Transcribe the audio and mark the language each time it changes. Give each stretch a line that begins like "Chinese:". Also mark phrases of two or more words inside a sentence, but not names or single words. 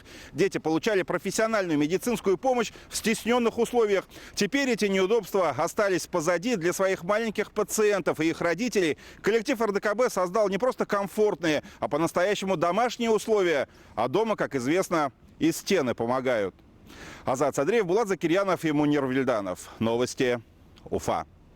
Russian: Дети получали профессиональную медицинскую помощь в стесненных условиях. Теперь эти неудобства остались позади. Для своих маленьких пациентов и их родителей коллектив РДКБ создал не просто комфортные, а по-настоящему домашние условия. А дома, как известно, и стены помогают. Азат Садреев, Булат Закирьянов и Мунир Вильданов. Новости Уфа.